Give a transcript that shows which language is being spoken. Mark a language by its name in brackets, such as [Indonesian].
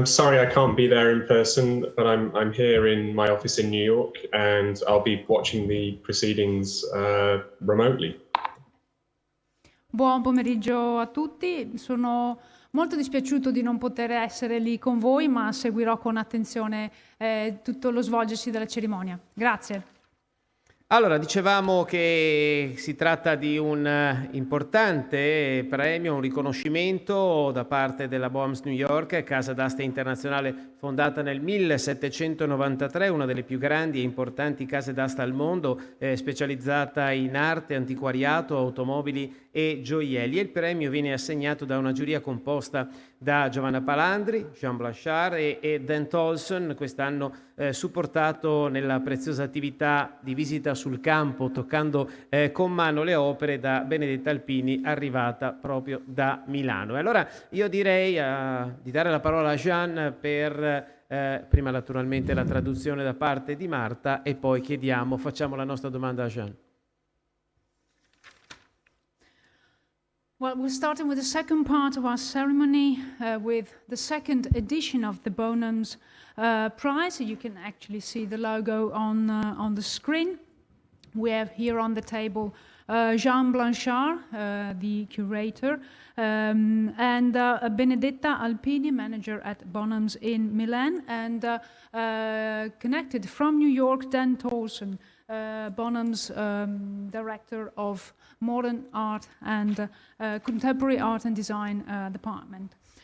[English] I'm sorry I can't be there in person, but I'm here in my office in New York, and I'll be watching the proceedings remotely. [Italian] Buon pomeriggio a tutti, sono molto dispiaciuto di non poter essere lì con voi, ma seguirò con attenzione tutto lo svolgersi della cerimonia. Grazie. Allora, dicevamo che si tratta di un importante premio, un riconoscimento da parte della Bonhams New York, casa d'asta internazionale fondata nel 1793, una delle più grandi e importanti case d'asta al mondo, specializzata in arte, antiquariato, automobili e gioielli. E il premio viene assegnato da una giuria composta da Giovanna Palandri, Jean Blanchard e Dan Tolson, quest'anno supportato nella preziosa attività di visita sul campo, toccando con mano le opere, da Benedetta Alpini, arrivata proprio da Milano. E allora io direi di dare la parola a Jean per prima naturalmente la traduzione da parte di Marta e poi facciamo la nostra domanda a Jean. [English] Well, we're starting with the second part of our ceremony with the second edition of the Bonhams Prize. You can actually see the logo on the screen. We have here on the table Jean Blanchard, the curator, and Benedetta Alpini, manager at Bonhams in Milan, and connected from New York, Dan Tolson, Bonhams director of modern art and contemporary art and design department.